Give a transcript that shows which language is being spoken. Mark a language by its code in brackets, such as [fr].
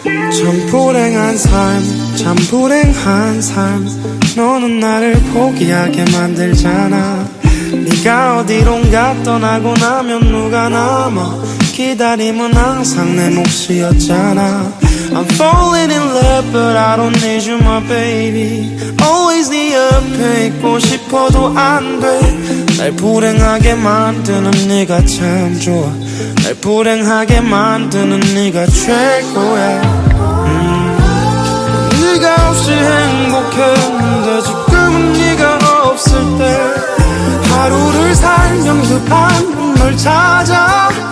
[ko] 참 불행한 삶 참 불행한 삶. 너는 나를 포기하게 만들잖아. 네가 어디론가 떠나고 나면 누가 남아. 기다림은 항상 내 몫이었잖아. [en] I'm falling in love but I don't need you my baby. Always [ko] 네 옆에 있고 싶어도 안 돼. 날 불행하게 만드는 네가 참 좋아. 날 불행하게 만드는 네가 최고야. 네가 없이 행복했는데 지금은 네가 없을 때 하루를 살면서 밤은 널 찾아.